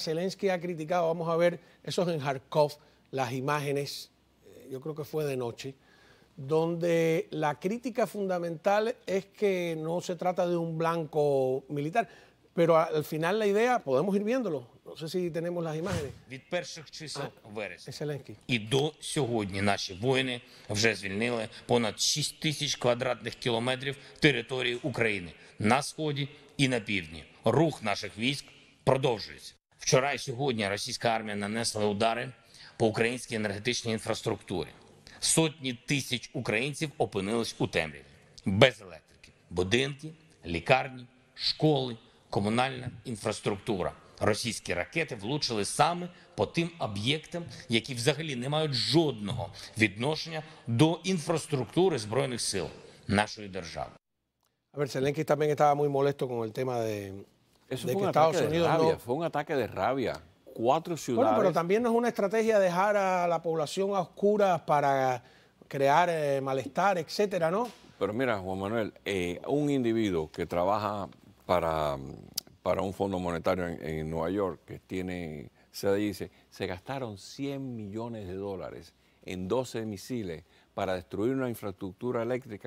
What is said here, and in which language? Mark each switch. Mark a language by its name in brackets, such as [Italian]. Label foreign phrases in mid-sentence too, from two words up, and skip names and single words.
[Spanish] Zelensky ha criticado, vamos a ver, eso es en Kharkov, las imágenes, yo creo que fue de noche, donde la crítica fundamental es que no se trata de un blanco militar, pero al final la idea, podemos ir viéndolo, no sé si tenemos las imágenes. [Ukrainian] Від перших чисел вересня Zelensky. і до сьогодні наші воїни вже звільнили понад 6 тисяч квадратних кілометрів території України на сході і на півдні. Рух наших військ продовжується. Вчора і сьогодні російська армія нанесла удари по українській енергетичній інфраструктурі. Сотні тисяч українців опинились у темряві, без електрики. Будинки, лікарні, школи, комунальна інфраструктура. Російські ракети влучили саме по тим об'єктам, які взагалі не мають жодного відношення до інфраструктури Збройних сил нашої держави. [Spanish] A ver, Zelensky también estaba muy molesto con el tema de Eso fue que un Estados ataque Unidos de rabia, no... fue un ataque de rabia. 4 ciudades. Bueno, pero también no es una estrategia dejar a la población a oscuras para crear malestar, etcétera, ¿no? Pero mira, Juan Manuel, un individuo que trabaja para un fondo monetario en Nueva York, que tiene, se dice, se gastaron $100 millones en 12 misiles para destruir una infraestructura eléctrica.